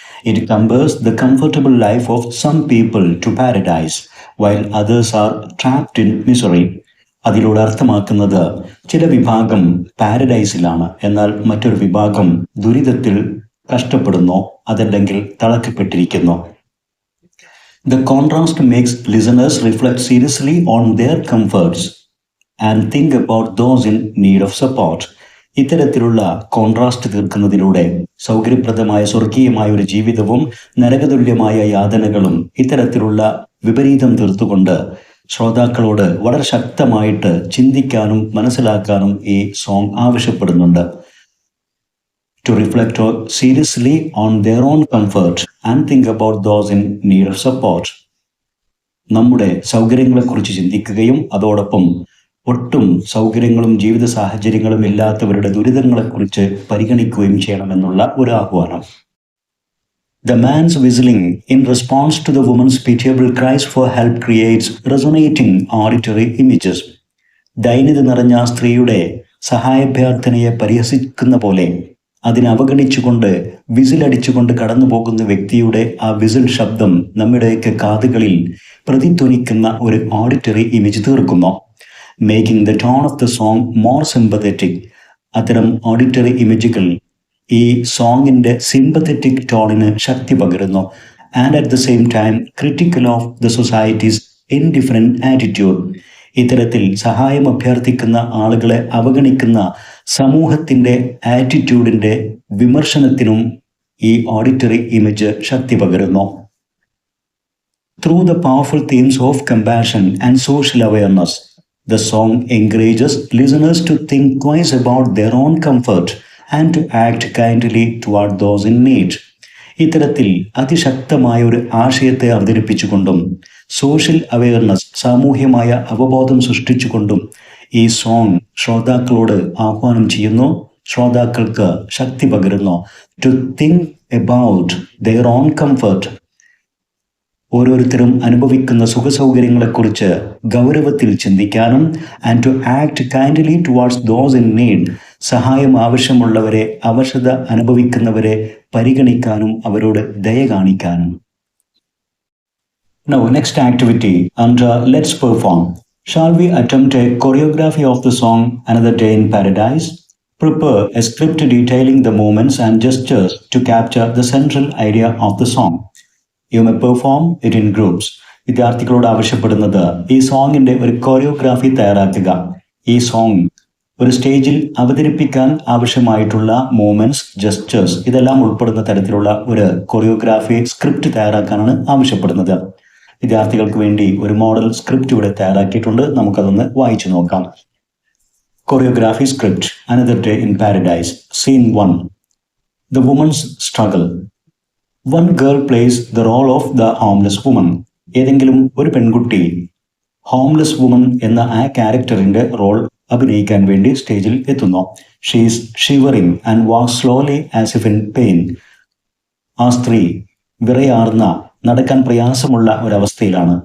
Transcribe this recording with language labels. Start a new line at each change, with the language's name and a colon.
English: It compares the comfortable life of some people to paradise, while others are trapped in misery.
Malayalam: അതിലൂടെ അർത്ഥമാക്കുന്നത് ചില വിഭാഗം പാരഡൈസിലാണ്, എന്നാൽ മറ്റൊരു വിഭാഗം ദുരിതത്തിൽ കഷ്ടപ്പെടുന്നു, അതല്ലെങ്കിൽ തളക്കപ്പെട്ടിരിക്കുന്നു.
English: The contrast makes listeners reflect seriously on their comforts and think about those in need of support.
Malayalam: ഇത്തരത്തിലുള്ള കോൺട്രാസ്റ്റ് തീർക്കുന്നതിലൂടെ സൗകര്യപ്രദമായ സ്വർഗീയമായ ഒരു ജീവിതവും നരകതുല്യമായ യാതനകളും ഇത്തരത്തിലുള്ള വിപരീതം തീർത്തുകൊണ്ട് ശ്രോതാക്കളോട് വളരെ ശക്തമായിട്ട് ചിന്തിക്കാനും മനസ്സിലാക്കാനും ഈ സോങ് ആവശ്യപ്പെടുന്നുണ്ട്.
English: to reflect seriously on their own comfort and think about those in need of support.
Malayalam: നമ്മുടെ സൗകര്യങ്ങളെക്കുറിച്ച് ചിന്തിക്കുകയും അതോടൊപ്പം ഒട്ടും സൗകര്യങ്ങളും ജീവിത സാഹചര്യങ്ങളും ഇല്ലാത്തവരുടെ ദുരിതങ്ങളെക്കുറിച്ച് പരിഗണിക്കുകയും ചെയ്യണമെന്നുള്ള ഒരു ആഹ്വാനം.
English: The man's whistling in response to the woman's pitiable cries for help creates resonating auditory images.
Malayalam: ദൈന്യത നിറഞ്ഞ സ്ത്രീയുടെ സഹായാഭ്യർത്ഥനയെ പരിഹസിക്കുന്ന പോലെ അതിനെ അവഗണിച്ചുകൊണ്ട് വിസിലടിച്ചുകൊണ്ട് കടന്നു പോകുന്ന വ്യക്തിയുടെ ആ വിസിൽ ശബ്ദം നമ്മുടെയൊക്കെ കാതുകളിൽ പ്രതിധ്വനിക്കുന്ന ഒരു ഓഡിറ്ററി ഇമേജ് തീർക്കുന്നു.
English: Making the tone of the song more sympathetic.
Malayalam: അത്തരം ഓഡിറ്ററി ഇമേജുകൾ ഈ സോങ്ങിൻ്റെ സിമ്പത്തറ്റിക് ടോണിന് ശക്തി പകരുന്നു.
English: And at the same time critical of the society's indifferent attitude.
Malayalam: ഇത്തരത്തിൽ സഹായം അഭ്യർത്ഥിക്കുന്ന ആളുകളെ അവഗണിക്കുന്ന സമൂഹത്തിൻ്റെ ആറ്റിറ്റ്യൂഡിൻ്റെ വിമർശനത്തിനും ഈ ഓഡിറ്ററി ഇമേജ് ശക്തി പകരുന്നു.
English: Through the powerful themes of compassion and social awareness, the song encourages listeners to think twice about their own comfort and to act kindly toward those in need.
Malayalam: ഇത്തരത്തിൽ അതിശക്തമായ ഒരു ആശയത്തെ അവതരിപ്പിച്ചുകൊണ്ടും സോഷ്യൽ അവയർനെസ് സാമൂഹ്യമായ അവബോധം സൃഷ്ടിച്ചുകൊണ്ടും ഈ song ശ്രോതാക്കളോട് ആഹ്വാനം ചെയ്യുന്നു, ശ്രോതാക്കൾക്ക് ശക്തി പകരുന്നു.
English: To think about their own comfort.
Malayalam: ഓരോരുത്തരും അനുഭവിക്കുന്ന സുഖസൗകര്യങ്ങളെക്കുറിച്ച് ഗൗരവത്തിൽ ചിന്തിക്കാനും
English: And to act kindly towards those in need.
Malayalam: സഹായം ആവശ്യമുള്ളവരെ, അവശത അനുഭവിക്കുന്നവരെ പരിഗണിക്കാനും അവരോട് ദയ കാണിക്കാനും.
English: Now, next activity under Let's Perform. Shall we attempt a choreography of the song Another Day in Paradise? Prepare a script detailing the movements and gestures to capture the central idea of the song. You may perform it in groups.
Malayalam: വിദ്യാർത്ഥികളോട് ആവശ്യപ്പെടുന്നത് ഈ സോങ്ങിന്റെ ഒരു choreography തയ്യാറാക്കുക. ഈ song ഒരു സ്റ്റേജിൽ അവതരിപ്പിക്കാൻ ആവശ്യമായിട്ടുള്ള മൂവ്മെന്റ്സ്, ജസ്റ്റേഴ്സ് ഇതെല്ലാം ഉൾപ്പെടുന്ന തരത്തിലുള്ള ഒരു കൊറിയോഗ്രാഫി സ്ക്രിപ്റ്റ് തയ്യാറാക്കാനാണ് ആവശ്യപ്പെടുന്നത്. വിദ്യാർത്ഥികൾക്ക് വേണ്ടി ഒരു മോഡൽ സ്ക്രിപ്റ്റ് ഇവിടെ തയ്യാറാക്കിയിട്ടുണ്ട്. നമുക്കതൊന്ന് വായിച്ചു നോക്കാം. Choreography script.
English: Another Day in Paradise. Scene 1. The woman's struggle. One girl plays the role of the homeless woman.
Malayalam: ഏതെങ്കിലും ഒരു പെൺകുട്ടി ഹോംലെസ് വുമൺ എന്ന ആ ക്യാരക്ടറിന്റെ റോൾ അഭിനയിക്കാൻ വേണ്ടി സ്റ്റേജിൽ എത്തുന്നു.
English: She is shivering and walk slowly as if in pain.
Malayalam: ആ സ്ത്രീ വിറയാർന്ന, നടക്കാൻ പ്രയാസമുള്ള ഒരവസ്ഥയിലാണ്.